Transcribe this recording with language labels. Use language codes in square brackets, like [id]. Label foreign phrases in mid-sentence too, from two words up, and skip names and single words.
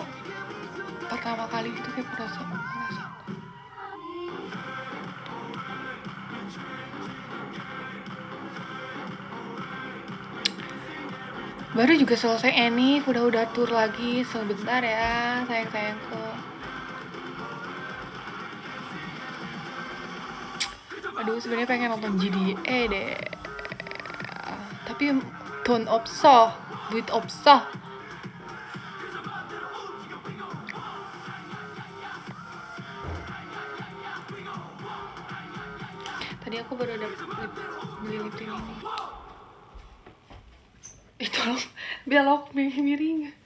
[id] Pertama kali itu kayak kerasa. Baru juga selesai Enif, udah tur lagi sebentar ya sayangku. Aduh sebenarnya pengen nonton GDE deh, tapi [ko] 돈 없어, [id] duit 없어. Tadi aku baru beli lip tint ini. Tolong belok miring.